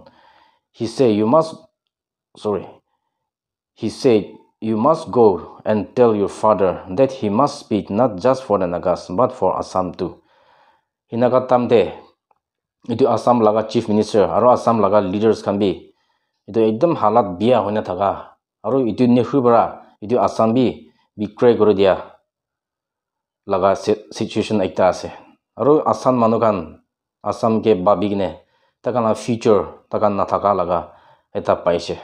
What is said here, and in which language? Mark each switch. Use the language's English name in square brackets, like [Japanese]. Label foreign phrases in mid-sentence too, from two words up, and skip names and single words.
[English] He said, "You must go and tell your father that he must speak not just for the Nagas but for Assam too." [Naga Pidgin] Hinaga tamde itu Assam laga [English] Chief Minister [Naga Pidgin] aru Assam laga leaders kan bi itu ekdam halat bia hoina thaka aru itu Nehru bara itu Assam bi betray kori dia laga situation ekta ase. Aru Assam manukan Assam ke babigine takana future takan na thaka laga eta paise.